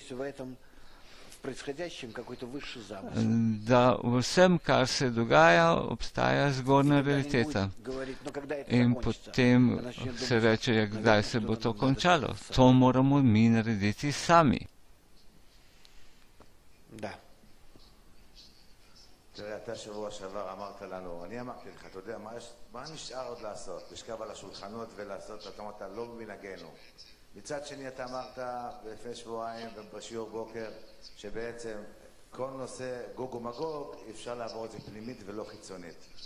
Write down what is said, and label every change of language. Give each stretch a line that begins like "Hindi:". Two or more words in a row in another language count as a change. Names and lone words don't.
Slovenian: Da v vsem, kar se dogaja, obstaja zgornja realiteta. In potem se reče, kdaj se bo to končalo. To moramo mi narediti sami. Da.
Hebrew: תראה, אתה שבוע שעבר אמרת לנו, אני אמרתי לך, אתה יודע, מה נשאר עוד לעשות? לשכב על השולחנות ולעשות, אתה אמרת, לא במנהגנו. מצד שני, אתה אמרת לפני שבועיים ובשיעור בוקר, שבעצם כל נושא גוג ומגוג, אפשר לעבור את זה פנימית ולא חיצונית.